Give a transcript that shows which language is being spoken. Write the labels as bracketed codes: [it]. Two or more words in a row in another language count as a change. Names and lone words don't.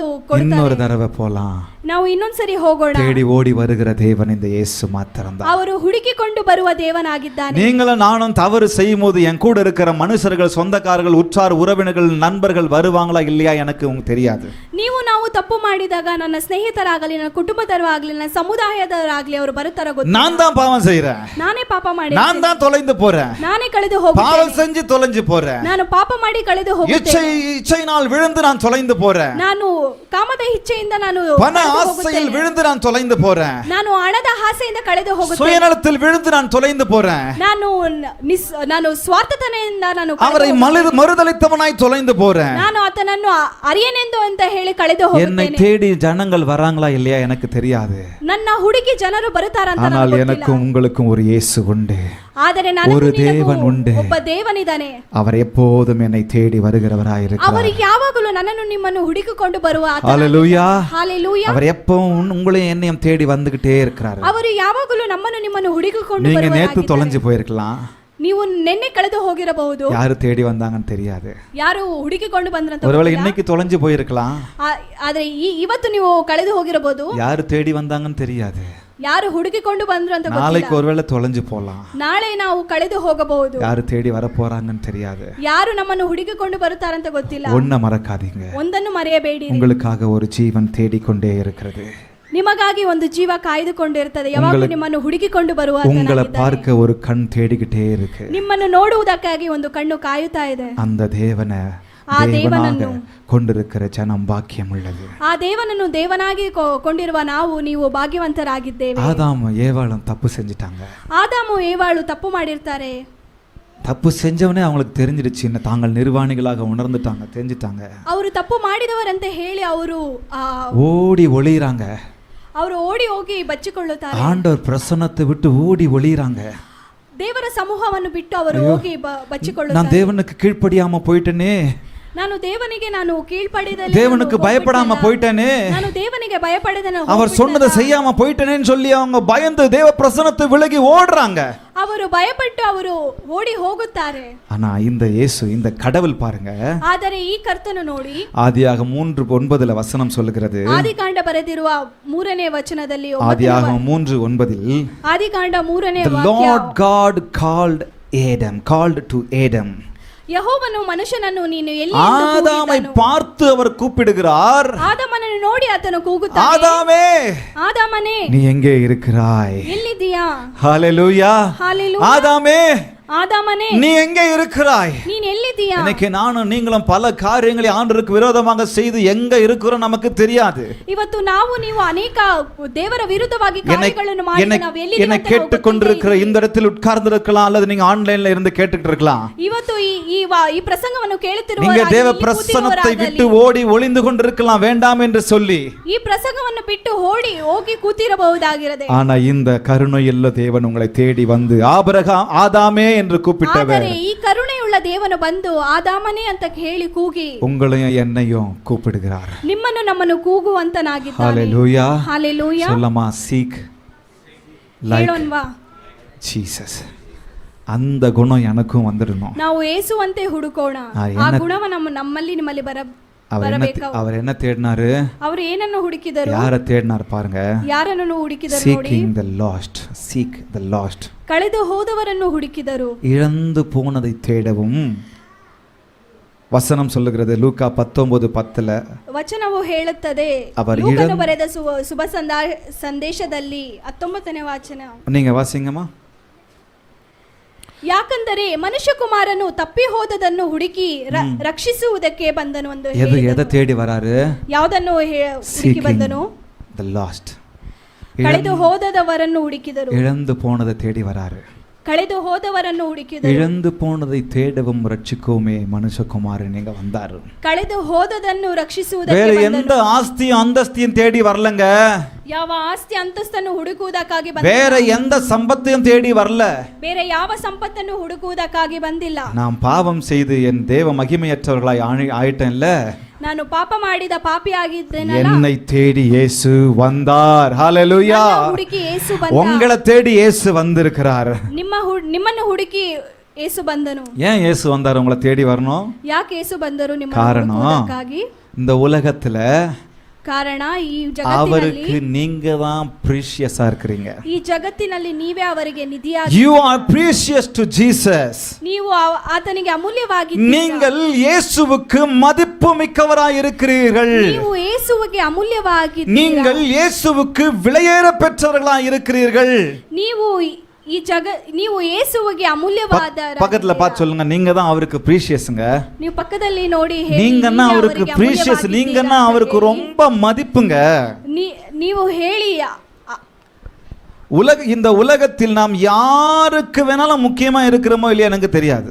[ta] இன்னொரு [kn] ಕೊಡ್ತಾರೆ. [ta] தடவை போலாம். [kn] ನಾವು ಇನ್ನೊಂದ್ಸರಿ ಹೋಗೋಣ. [ta] தேடி ஓடி வருகிற தேவன் இந்த இயேசு மாத்திரம்தான். [kn] ಅವರು ಹುಡುಕಿಕೊಂಡು ಬರುವ ದೇವನಾಗಿದ್ದಾನೆ. [ta] நீங்களும் நானும் தவறு செய்யும் போது என் கூட இருக்கிற மனுஷர்கள், சொந்தக்காரர்கள், உற்றார் உறவினர்கள், நண்பர்கள் வருவாங்களா இல்லையா எனக்கு தெரியாது. [kn] ನೀವು ನಾವು ತಪ್ಪು ಮಾಡಿದಾಗ ನನ್ನ ಸ್ನೇಹಿತರಾಗಲಿ, ನನ್ನ ಕುಟುಂಬದವರಾಗಲಿ, ನನ್ನ ಸಮುದಾಯದವರಾಗಲಿ ಅವರು ಬರುತ್ತಾರ ಗೊತ್ತಿಲ್ಲ. [ta] நான் தான் பாவம் செய்யறேன். [kn] ನಾನೇ ಪಾಪ ಮಾಡಿ, [ta] நான் தான் தொலைந்து போறேன். [kn] ನಾನೇ ಕಳೆದು [ta] பாவம் [kn] ಹೋಗುತ್ತೇನೆ. [ta] செஞ்சு தொலைஞ்சு போறேன். [kn] ನಾನು ಪಾಪ ಮಾಡಿ ಕಳೆದು ಹೋಗುತ್ತೇನೆ. [ta] இச்சையினால் விழுந்து நான் தொலைந்து போறேன். [kn] ನಾನು ಕಾಮದ ಇಚ್ಛೆಯಿಂದ ನಾನು [ta] பண [kn] ಕಳೆದು [ta] ஆசையில் [kn] ಹೋಗುತ್ತೇನೆ. [ta] விழுந்து நான் தொலைந்து போறேன். [kn] ನಾನು ಹಣದ ಆಸೆಯಿಂದ ಕಳೆದು ಹೋಗುತ್ತೇನೆ. [ta] சுயநலத்தில் விழுந்து நான் தொலைந்து போறேன். [kn] ನಾನು ಸ್ವಾರ್ಥತನೆಯಿಂದ ನಾನು ಕಳೆದು [ta] அவரை [kn] ಹೋಗುತ್ತೇನೆ. [ta] மறுதலித்தவனாய் தொலைந்து போறேன். [kn] ನಾನು ಆತನನ್ನು ಅರಿಯನೆಂದು ಅಂತ ಹೇಳಿ ಕಳೆದು [ta] என்னை [kn] ಹೋಗುತ್ತೇನೆ. [ta] தேடி ஜனங்கள் வராங்களா இல்லையா எனக்கு தெரியாது. [kn] ನನ್ನ ಹುಡುಗಿ ಜನರು ಬರುತ್ತಾರಂತ [ta] ஆனால் [kn] ನನಗೆ [ta] எனக்கும் [kn] ಗೊತ್ತಿಲ್ಲ. [ta] உங்களுக்கும் ஒரு இயேசு உண்டு. [kn] ಆದರೆ ನನಗೂ [ta] ஒரு [kn] ನಿನಗೂ [ta] தேவன் உண்டு. [kn] ಒಬ್ಬ ದೇವನಿದ್ದಾನೆ. [ta] அவர் எப்போதும் என்னை தேடி வருகிறவராயிருக்கிறார். [kn] ಅವರು ಯಾವಾಗಲೂ ನನ್ನನ್ನು ನಿಮ್ಮನ್ನು ಹುಡುಕಿಕೊಂಡು ಬರುವ ಆತನ. [ta] ஹல்லேலூயா. [kn] ಹಾಲೆಲೂಯಾ. [ta] அவர் எப்பவும் உங்களையும் என்னையும் தேடி வந்துகிட்டே இருக்கிறார். [kn] ಅವರು ಯಾವಾಗಲೂ ನಮ್ಮನ್ನು ನಿಮ್ಮನ್ನು ಹುಡುಕಿಕೊಂಡು [ta] நீங்க நேத்து [kn] ಬರುವವರಾಗಿದ್ದಾರೆ. [ta] தொலைஞ்சு போயிருக்கலாம். [kn] ನೀವು ನಿನ್ನೆ ಕಳೆದು ಹೋಗಿರಬಹುದು. [ta] யாரு தேடி வந்தாங்கன்னு தெரியாது. [kn] ಯಾರು ಹುಡುಕಿಕೊಂಡು ಬಂದ್ರಂತ [ta] ஒருவேளை [kn] ಗೊತ್ತಿಲ್ಲ. [ta] இன்னைக்கு தொலைஞ்சு போயிருக்கலாம். [kn] ಆದ್ರೆ ಇವತ್ತು ನೀವು ಕಳೆದು ಹೋಗಿರಬಹುದು. [ta] யாரு தேடி வந்தாங்கன்னு தெரியாது. [kn] ಯಾರು ಹುಡುಕಿಕೊಂಡು ಬಂದ್ರು ಅಂತ [ta] நாளைக்கு [kn] ಗೊತ್ತಿಲ್ಲ. [ta] ஒருவேளை தொலைஞ்சு போலாம். [kn] ನಾಳೆ ನಾವು ಕಳೆದು ಹೋಗಬಹುದು. [ta] யாரு தேடி வர போறாங்கன்னு தெரியாது. [kn] ಯಾರು ನಮ್ಮನ್ನು ಹುಡುಕಿಕೊಂಡು ಬರುತ್ತಾರಂತ ಗೊತ್ತಿಲ್ಲ. [ta] ஒன்ன மறக்காதீங்க, [kn] ಒಂದನ್ನು ಮರೆಯಬೇಡಿ. [ta] உங்களுக்காக ஒரு ஜீவன் தேடிக்கொண்டே இருக்கிறது. [kn] ನಿಮಗಾಗಿ ಒಂದು ಜೀವ ಕಾಯ್ದುಕೊಂಡಿರುತ್ತದೆ. ಯಾವಾಗಲೂ ನಿಮ್ಮನ್ನು ಹುಡುಕಿಕೊಂಡು ಬರುವ [ta] உங்களை பார்க்க ஒரு கண் தேடிக்கிட்டே இருக்கு. [kn] ನಿಮ್ಮನ್ನು ನೋಡುವುದಕ್ಕಾಗಿ ಒಂದು ಕಣ್ಣು ಕಾಯುತ್ತಾ ಇದೆ. [ta] அந்த தேவனை [kn] ಆ [ta] தேவனாக [kn] ದೇವನನ್ನು [ta] கொண்டிருக்கிற ஜனம் பாக்கியம் உள்ளது. [kn] ಆ ದೇವನನ್ನು ದೇವನಾಗಿ ಕೊಂಡಿರುವ ನಾವು ನೀವು ಭಾಗ್ಯವಂತರಾಗಿದ್ದೇವೆ. [ta] ஆதாம் ஏவாளும் தப்பு செஞ்சிட்டாங்க. [kn] ಆದಾಮು ಏವಾಳು ತಪ್ಪು ಮಾಡಿರ್ತಾರೆ. [ta] தப்பு செஞ்சவனே அவங்களுக்கு தெரிஞ்சிடுச்சு, இன்னும் தாங்கள் நிர்வாணிகளாக உணர்ந்துட்டாங்க, தெரிஞ்சிட்டாங்க. [kn] ಅವರು ತಪ್ಪು ಮಾಡಿದವರಂತೆ ಹೇಳಿ ಅವರು [ta] ஓடி ஒளிறாங்க. [kn] ಅವರು ಓಡಿ ಹೋಗಿ ಬಚ್ಚಿಕೊಳ್ಳುತ್ತಾರೆ. [ta] ஆண்டவர் பிரசன்னத்தை விட்டு ஓடி ஒளிறாங்க. [kn] ದೇವರ ಸಮೂಹವನ್ನು ಬಿಟ್ಟು ಅವರು ಹೋಗಿ [ta] நான் [kn] ಬಚ್ಚಿಕೊಳ್ಳುತ್ತಾರೆ. [ta] தேவனுக்கு கீழ்ப்படியாம போயிட்டேனே, [kn] ನಾನು ದೇವನಿಗೆ ನಾನು ಕೀழ்ಪಡಿದ [ta] தேவனுக்கு பயப்படாம போயிட்டேனே, [kn] ನಾನು ದೇವನಿಗೆ ಭಯಪಡದೆ [ta] அவர் சொன்னதை செய்யாம போயிட்டேனேன்னு சொல்லி அவங்க பயந்து தேவ பிரசன்னத்தை விலகி ஓடுறாங்க. [kn] ಅವರು ಭಯಪಟ್ಟು ಅವರು ಓಡಿ ಹೋಗುತ್ತಾರೆ. [ta] ஆனா இந்த இயேசு, இந்த கடவுள் பாருங்க, [kn] ಆದರೆ ಈ ಕರ್ತನು ನೋಡಿ [ta] ஆதியாகமம் 3:9 வசனம் சொல்லுகிறது. [kn] ಆದಿಕಾಂಡ ಬರೆದಿರುವ 3ನೇ ವಚನದಲ್ಲಿ, [ta] ஆதியாகமம் 3:9 [kn] ಆದಿಕಾಂಡ 3ನೇ [en] The [kn] ವಾಕ್ಯ, [en] Lord God called to Adam. [kn] ಯೆಹೋವನು ಮನುಷ್ಯನನ್ನು ನೀನು ಎಲ್ಲಿ [ta] ஆதாமை பார்த்து அவர் கூப்பிடுகிறார். [kn] ಆದಾಮನನ್ನು ನೋಡಿ ಆತನು ಕೂಗುತ್ತಾನೆ, [ta] ஆதாமே, [kn] ಆದಾಮನೇ [ta] நீ எங்கே இருக்கிறாய்? [kn] ಎಲ್ಲಿದ್ದೀಯಾ? [ta] ஹalleluya. [kn] ஹalleluya. [ta] ஆதாமே, [kn] ஆதாமனே [ta] நீ எங்கே இருக்கிறாய்? [kn] நீ ಎಲ್ಲಿದ್ದೀಯಾ? [ta] இன்னைக்கு நானும் நீங்களும் பல காரியங்களை ஆண்டவருக்கு விரோதமாக செய்து எங்க இருக்கிறோம் நமக்கு தெரியாது. [kn] ಇವತ್ತು ನಾವು ನೀವು ಅನೇಕ ದೇವರ ವಿರುದ್ಧವಾಗಿ ಕಾರ್ಯಗಳನ್ನು ಮಾಡಿ ನಾವು ಎಲ್ಲಿ [ta] என்னை கேட்டுக்கொண்டிருக்கிற இந்த இடத்தில் உட்கார்ந்து இருக்கலாம், அல்லது நீங்க ஆன்லைன்ல இருந்து கேட்டுட்டு இருக்கலாம். [kn] ಇವತ್ತು ಈ ಪ್ರಸಂಗವನ್ನು ಕೇಳುತ್ತಿರುವ [ta] நீங்க தேவ பிரசன்னத்தை விட்டு ஓடி ஒளிந்து கொண்டிருக்கலாம், வேண்டாம் என்று சொல்லி. [kn] ಈ ಪ್ರಸಂಗವನ್ನು ಬಿಟ್ಟು ಹೋಗಿ ಕೂತಿರಬಹುದಾಗಿರದೆ, [ta] ஆனா இந்த கருணையுள்ள தேவன் உங்களை தேடி வந்து ஆபிரகாம், ஆதாமே என்று கூப்பிட்டவர், [kn] ಆದರೆ ಈ ಕರುಣೆಯುಳ್ಳ ದೇವನು ಬಂದು ಆದಾಮನೇ ಅಂತ ಹೇಳಿ ಕೂಗಿ [ta] உங்களையும் என்னையும் கூப்பிடுகிறார். [kn] ನಿಮ್ಮನ್ನು ನಮ್ಮನ್ನು ಕೂಗುವಂತನಾಗಿದ್ದಾನೆ. [ta] ஹalleluya. [kn] ஹalleluya. [ta] சொல்லமா, [en] seek like [kn] ಹೇಳೋಣವಾ? [en] Jesus. [ta] அந்த குணம் எனக்கும் வந்துடணும். [kn] ನಾವು ಯೇಸುವಂತೆ ಹುಡುಕೋಣ. ಆ ಗುಣವನ್ನು ನಮ್ಮಲ್ಲಿ ನಿಮ್ಮಲ್ಲಿ ಬರಬೇಕು. [ta] அவர் என்ன தேடினாரு? [kn] ಅವರು ಏನನ್ನು ಹುಡುಕಿದರು? [ta] யார தேடினார் பாருங்க. [kn] ಯಾರನ್ನು ಹುಡುಕಿದರು ನೋಡಿ. [en] Seeking the lost. Seek the lost. [kn] ಕಳೆದು ಹೋದವರನ್ನು ಹುಡುಕಿದರು. [ta] இழந்து போனதை தேடவும் ವಚನ சொல்லுகிறது. [kn] ಲೂಕಾ 19:10 ವಚನವು ಹೇಳುತ್ತದೆ, ಲೂಕನು ಬರೆದ ಶುಭ ಸಂದೇಶದಲ್ಲಿ 19ನೇ ವಚನ. [ta] நீங்க வாசிங்கம்மா. [kn] ಯಾಕಂದರೆ ಮನುಷ್ಯಕುಮಾರನು ತಪ್ಪಿ ಹೋದದನ್ನು ಹುಡುಕಿ ರಕ್ಷಿಸುವುದಕ್ಕೆ ಬಂದನು ಎಂದು [ta] ಎதை தேடி வராரு? [kn] ಯಾವುದನ್ನು ಹುಡುಕಿ ಬಂದನು? [en] the lost. [kn] ಕಳೆದು ಹೋದವರನ್ನು ಹುಡುಕಿದರು. [ta] இழந்து போனதை தேடி வராரு. [kn] ಕಳೆದು ಹೋದವರನ್ನು ಹುಡುಕಿದರು. [ta] இழந்து போனதை தேடவும் ரட்சிக்கவுமே மனுஷகுமாரன் இங்க வந்தாரு. [kn] ಕಳೆದು ಹೋದದನ್ನು ರಕ್ಷಿಸುವುದಕ್ಕೆ [ta] வேற எந்த ஆஸ்தியும் அந்தஸ்தியும் தேடி வரலங்க. [kn] ಯಾವ ಆಸ್ತಿ ಅಂತಸ್ತನ್ನು ಹುಡುಕುವುದಕ್ಕಾಗಿ ಬಂದಿಲ್ಲ. [ta] வேற எந்த சம்பத்தையும் தேடி வரல. [kn] ಬೇರೆ ಯಾವ ಸಂಪತ್ತನ್ನು ಹುಡುಕುವುದಕ್ಕಾಗಿ ಬಂದಿಲ್ಲ. [ta] நாம் பாவம் செய்து என் தேவ மகிமையற்றவர்களாய் ஆயிட்டேன்ல, [kn] ನಾನು ಪಾಪ ಮಾಡಿದ ಪಾಪಿಯಾಗಿದ್ದೇನಲ್ಲ, [ta] என்னை தேடி இயேசு வந்தார். ஹalleluya. [kn] ಹುಡುಕಿ ಯೇಸು ಬಂದ. [ta] உங்களை தேடி இயேசு வந்திருக்கிறார். [kn] ನಿಮ್ಮನ್ನು ಹುಡುಕಿ ಯೇಸು ಬಂದನು. [ta] ஏன் இயேசு வந்தார் உங்களை தேடி வரணும்? [kn] ಯಾಕೆ ಯೇಸು ಬಂದರು ನಿಮ್ಮನ್ನು [ta] காரணம், [kn] ಹುಡುಕುವುದಕ್ಕಾಗಿ? [ta] இந்த உலகத்துல [kn] ಕಾರಣ ಈ ಜಗತ್ತಿನಲ್ಲಿ [ta] அவருக்கு நீங்க தான் precious-ஆ இருக்கீங்க. [kn] ಈ ಜಗತ್ತಿನಲ್ಲಿ ನೀವೇ ಅವರಿಗೆ ನಿಧಿಯಾಗಿ. [en] You are precious to Jesus. [kn] ನೀವು ಆತನಿಗೆ ಅಮೂಲ್ಯವಾಗಿದ್ದೀರಾ. [ta] நீங்கள் இயேசுவுக்கு மதிப்புமிக்கவராய் இருக்கிறீர்கள். [kn] ನೀವು ಯೇಸುವಿಗೆ ಅಮೂಲ್ಯವಾಗಿದ್ದೀರಾ. [ta] நீங்கள் இயேசுவுக்கு விலையேற பெற்றவர்களாய் இருக்கிறீர்கள். [kn] ನೀವು ಯೇಸುವಿಗೆ ಅಮೂಲ್ಯವಾದ. [ta] பக்கத்துல பார்த்து சொல்லுங்க, நீங்க தான் அவருக்கு precious-ங்க. [kn] ನೀವು ಪಕ್ಕದಲ್ಲಿ ನೋಡಿ ಹೇಳಿ, [ta] நீங்கன்னா அவருக்கு precious, நீங்கன்னா அவருக்கு ரொம்ப மதிப்புங்க. [kn] ನೀವು ಹೇಳಿ, [ta] இந்த உலகத்தில் நாம் யாருக்கு வேணாலும் முக்கியமா இருக்கிறோமோ இல்லையா எனக்கு தெரியாது.